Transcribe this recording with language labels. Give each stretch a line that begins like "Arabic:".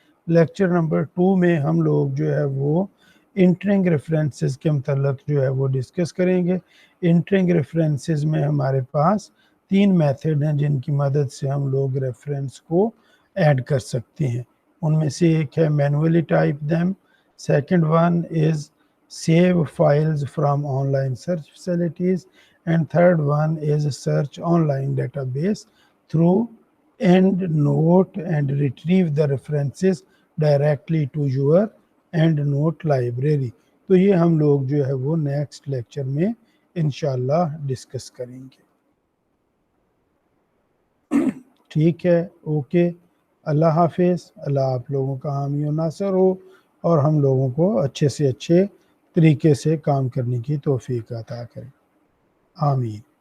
Urdu: Lecture number 2 میں ہم لوگ جو ہے وہ انٹرنگ ریفرنسز کے متعلق جو ہے وہ ڈسکس کریں گے. انٹرنگ ریفرنسز میں ہمارے پاس 3 میتھڈ ہیں جن کی مدد سے ہم لوگ ریفرنس کو ایڈ کر سکتے ہیں. ان میں سے ایک ہے
English: Manually type them. Second one is save files from online search facilities. And third one is search online database through EndNote and retrieve the references directly to your EndNote library.
Urdu: تو یہ ہم لوگ جو ہے وہ نیکسٹ لیکچر میں انشاءاللہ discuss کریں گے. ٹھیک ہے. اوکے. اللہ حافظ. اللہ آپ لوگوں کا حامی و ناصر ہو اور ہم لوگوں کو اچھے سے اچھے طریقے سے کام کرنے کی توفیق عطا کرے. آمین.